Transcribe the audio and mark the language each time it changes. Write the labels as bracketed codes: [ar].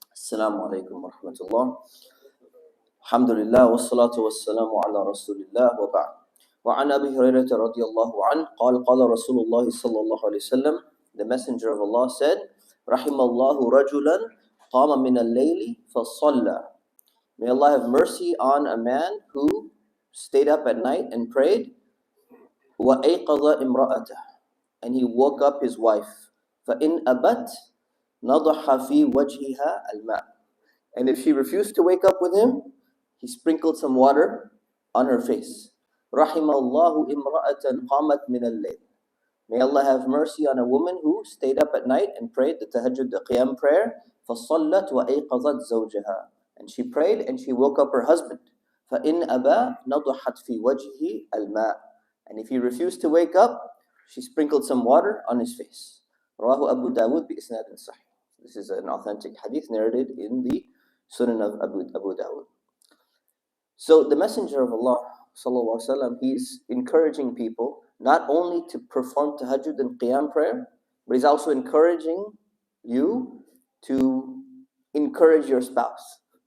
[ar] السلام عليكم ورحمة الله. الحمد لله والصلاة والسلام على رسول الله وبعد. وعن أبي هريرة رضي الله عنه قال قال رسول الله صلى الله عليه وسلم, [en] the messenger of Allah said, [ar] رحم الله رجلا قام من الليل فصلى. [en] May Allah have mercy on a man who stayed up at night and prayed. [ar] وأيقظ امرأته, [en] and he woke up his wife. [ar] فإن أبت نضح في وجهها الماء, [en] and if she refused to wake up with him, he sprinkled some water on her face. [ar] رحم الله امرأة قامت من الليل. [en] May Allah have mercy on a woman who stayed up at night and prayed the tahajjud, the qiyam prayer. [ar] فصلت وأيقظت زوجها, [en] and she prayed and she woke up her husband. [ar] فإن أبى نضحت في وجهه الماء, [en] and if he refused to wake up, she sprinkled some water on his face. [ar] رواه Dawud بإسناد صحيح. [en] This is an authentic hadith narrated in the Sunan of Abu Dawud. So the Messenger of Allah sallallahu alaihi wasallam, he's encouraging people not only to perform tahajjud and qiyam prayer, but he's also encouraging you to encourage your spouse.